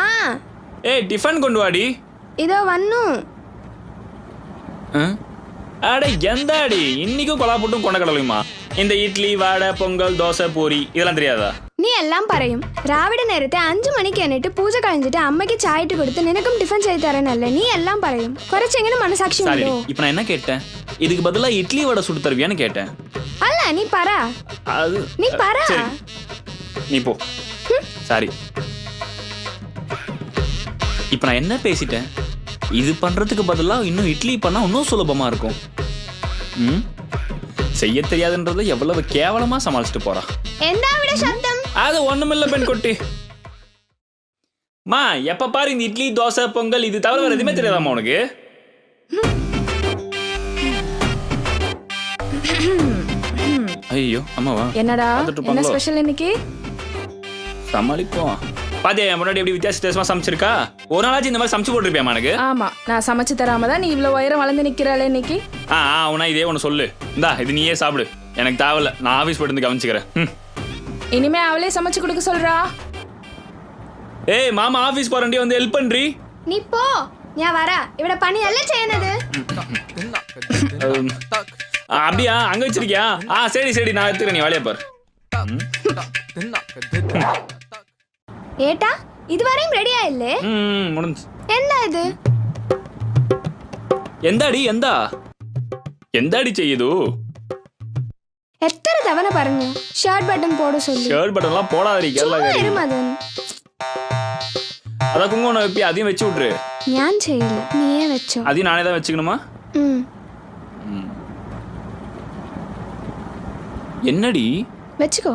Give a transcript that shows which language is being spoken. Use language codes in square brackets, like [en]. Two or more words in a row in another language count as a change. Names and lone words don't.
[ml] ഏയ് ടിഫൻ കൊണ്ടുവാടി. இதோ വന്നു. [ta] அடே எந்தாடி இன்னைக்கும் கொலாப்புட்டும் கொண்டக்கடலையுமா? இந்த இட்லி வடை பொங்கல் தோசை பூரி இதெல்லாம் தெரியாதா? [ml] നീ എല്ലാം പറയും. രാവിലെ നേരത്തെ 5 മണിക്ക് എന്നിട്ട് പൂജ കഴിഞ്ഞിട്ട് അമ്മയ്ക്ക് ചായ ഇട്ട് കൊടുത്ത് നിനക്കും ടിഫൻ ചെയ്ത് തരാനല്ലേ നീ എല്ലാം പറയും. കുറച്ചെങ്കിലും മനസാക്ഷി ഉണ്ടോ? [ta] இப்போ நான் என்ன கேட்டேன்? இதுக்கு பதிலா இட்லி வடை சுட்டு தருவியான்னு கேட்டேன். [ml] അല്ല നീ പറ. [ta] அது [ml] நீ പറ. [ta] நீ போ. சாரி. இப்போ நான் என்ன பேசிட்டேன்? இது பண்றதுக்கு பதிலா இன்னும் இட்லி பண்ணா இன்னும் சுலபமா இருக்கும். செய்ய தெரியாதுன்றதை எவ்வளவு கேவலமா சமாளிச்சுட்டு போறா. [ml] എന്താ ഇവിടെ ശബ്ദം? [ta] அது ஒண்ணுமில்ல பெண்குட்டி. மா எப்ப பாரு இந்த இட்லி தோசை பொங்கல் இது தவிர வேற எதுவுமே தெரியாதாம்மா உனக்கு? ஐயோ அம்மாவா என்னடா என்ன ஸ்பெஷல் இன்னைக்கு? சமாளிப்போம். பாத்தியா முன்னாடி எப்படி வித்தியாசமா சமைச்சிருக்கா? ஒரு நாளாச்சும் இந்த மாதிரி சமைச்சு போட்டுருப்பியாமா எனக்கு? ஆமா, நான் சமைச்சு தராம தான் நீ இவ்வளவு உயரம் வளர்ந்து நிக்கிறாளே இன்னைக்கு. உனா இதே ஒன்று சொல்லு. இந்தா இது நீயே சாப்பிடு, எனக்கு தேவையில்ல, நான் ஆஃபீஸ் போயிட்டு வந்து கவனிச்சுக்கிறேன். இனிமே அவளே சமைச்சு கொடுக்க சொல்றா. ஏய் மாமா ஆஃபீஸ் போறேன்டி, வந்து ஹெல்ப் பண்றி. [ml] നീ പോ, ഞാൻ വരാ. ഇവിടെ പണിയല്ലേ ചെയ്യുന്നത്? [ta] அப்படியா? அங்க வச்சிருக்கியா? சரி சரி, நான் எடுத்துக்கிறேன், நீ வேலையை பாரு. [ml] ഏട്ടാ ഇതുവരെയും റെഡി ആയില്ലേ? [ta] முடிஞ்சு. [ml] എന്താ ഇത്? എന്താടി എന്താടി ചെയ്തു? എത്ര തവണ പറഞ്ഞു ഷർട്ട് ബട്ടൺ പോട് சொல்லி. [ta] ஷர்ட் பட்டன்லாம் போடாதீங்க. [ml] മദൻ, [ta] அத குங்குமம் வைப்பி, அதையும் வச்சு விட்டுரு. [ml] ഞാൻ ചെയ്യില്ല, നീയേ വെച്ചോ. [ta] அதையும் நானே தான் வச்சுக்கணுமா? என்னடி [ml] വെച്ചുക്കോ.